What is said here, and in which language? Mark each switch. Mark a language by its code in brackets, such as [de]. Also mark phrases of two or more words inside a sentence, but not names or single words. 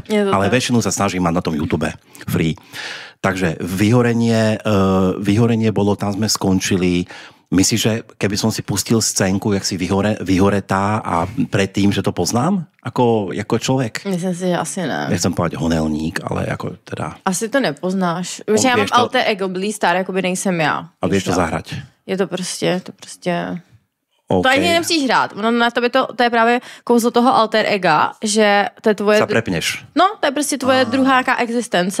[sk] Ale väčšinu sa snažím mať na tom YouTube free. Takže vyhorenie bolo, tam sme skončili. Myslíš, že keby som si pustil scénku, jak si vyhoretá a predtým, že to poznám? [cs] Ako člověk? Myslím si, že asi ne. [sk] Nechcem povedať honelník, [cs] ale jako teda... [sk] Asi to nepoznáš. [cs] Protože já mám alter ego, Blý Star, jakoby nejsem já. [sk] A vieš to zahrať? [cs] Je to prostě... Okay. To ani nemusíš hrát. Na tobě to je právě kouzlo toho alter ega, že to je tvoje... [sk] Zaprepneš. [cs] No, to je prostě tvoje druhá existence.